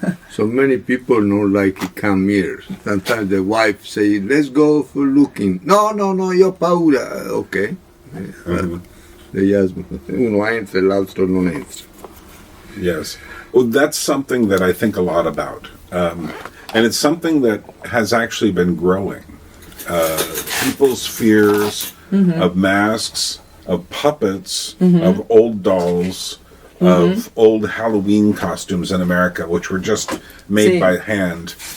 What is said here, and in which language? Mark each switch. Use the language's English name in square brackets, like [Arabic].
[English] So many people don't like to come here. Sometimes the wife say, let's go for looking. [Italian] No, io ho paura. Ok. [English] The husband, [Italian] uno entra e l'altro non entra. [English] Yes. Well, that's something that I think a lot about. And it's something that has actually been growing. People's fears of masks, of puppets, of old dolls, of old Halloween costumes in America, which were just made by hand.